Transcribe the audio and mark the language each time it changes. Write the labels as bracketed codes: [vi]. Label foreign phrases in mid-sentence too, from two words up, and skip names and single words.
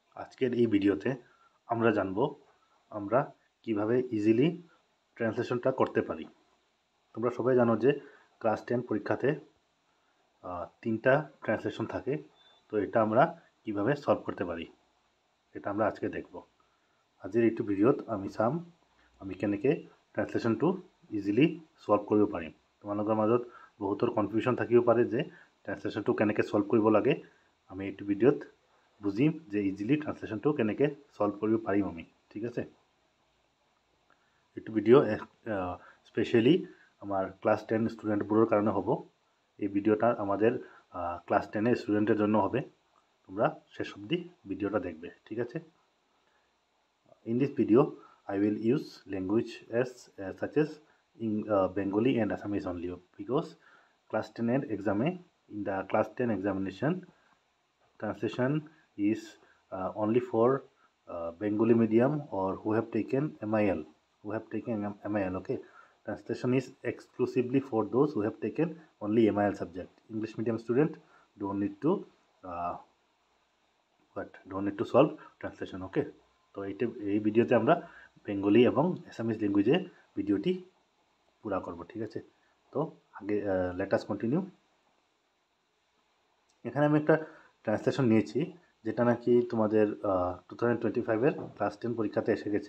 [bn] আজকের এই ভিডিওতে আমরা জানব আমরা কিভাবে [en] easily translationটা [bn] করতে পারি। তোমরা সবাই জানো যে ক্লাস 10 পরীক্ষাতে 3টা ট্রান্সলেশন থাকে। তো এটা আমরা কিভাবে সলভ করতে পারি এটা আমরা আজকে দেখব। [as] আজিৰ এইটো ভিডিঅ'ত আমি কেনেকৈ [en] translationটো easily solve [as] কৰিব পাৰিম। তোমালোকৰ মাজত বহুতৰ কনফিউজন থাকিব পাৰে যে ট্ৰান্সলেশ্যনটো কেনেকৈ সলভ কৰিব লাগে। আমি এইটো ভিডিঅ'ত বুজিম যে [en] easily translationটো [as] কেনেকৈ সলভ কৰিব পাৰিম আমি। ঠিক আছে, এইটো [en] video specially [as] আমাৰ [en] class 10 studentবোৰৰ [as] কাৰণে হ'ব। [bn] এই ভিডিওটা আমাদের [en] class 10 studentের [bn] জন্য হবে। তোমরা শেষ অবধি ভিডিওটা দেখবে, ঠিক আছে। [en] In this video, I will use language such as in Bengali and Assamese only, because class 10 exam in the class 10 examination translation is only for Bengali medium or who have taken MIL. Okay. Translation is exclusively for those who have taken only MIL subject. English medium student don't need to solve translation. Okay. [bn] তো এই ভিডিওতে আমরা বেঙ্গলি এবং [en] Assamese languageে [bn] ভিডিওটি পুরা করব, ঠিক আছে। তো আগে [en] let us continue. [bn] এখানে আমি একটা ট্রান্সলেশন নিয়েছি যেটা নাকি তোমাদের 2025-এর ক্লাস 10 পরীক্ষাতে এসে গেছে।